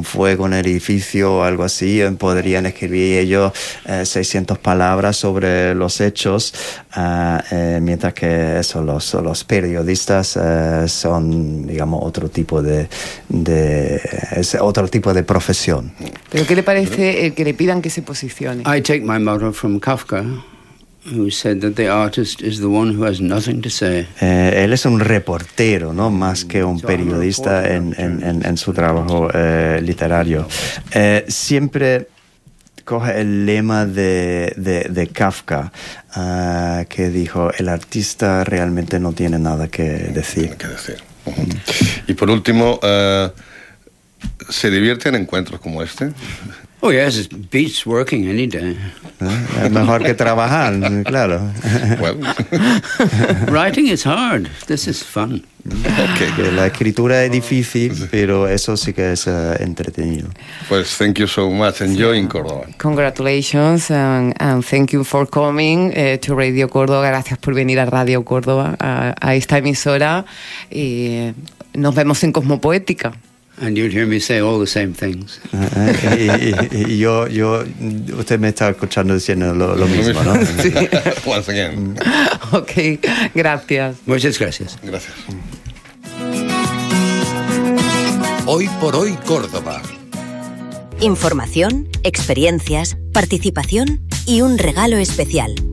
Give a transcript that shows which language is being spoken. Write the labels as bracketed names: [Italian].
[Spanish] Un fuego en el edificio o algo así, podrían escribir ellos 600 palabras sobre los hechos, mientras que eso, los periodistas son, digamos, otro tipo de profesión. ¿Pero qué le parece el que le pidan que se posicione? [English] I take my motto from Kafka, who said that the artist is the one who has nothing to say. [Spanish] Él es un reportero, ¿no?, más que un periodista en su trabajo literario. Siempre coge el lema de Kafka, que dijo: el artista realmente no tiene nada que decir. Y por último, ¿se divierte en encuentros como este? [English] Oh yes, it beats working any day. [Spanish] Mejor que trabajar, claro. [English] Well. Writing is hard. This is fun. Okay. [Spanish] La escritura es difícil, pero eso sí que es entretenido. [English] Pues thank you so much. Enjoying Córdoba. Congratulations and thank you for coming to Radio Córdoba. [Spanish] Gracias por venir a Radio Córdoba, a esta emisora. Y nos vemos en Cosmopoética. [English] And you'll hear me say all the same things. [Spanish] Yo, usted me está escuchando diciendo lo mismo, ¿no? [English] Sí. Once again. [Spanish] Okay, gracias. Muchas gracias. Gracias. Hoy por hoy, Córdoba. Información, experiencias, participación y un regalo especial.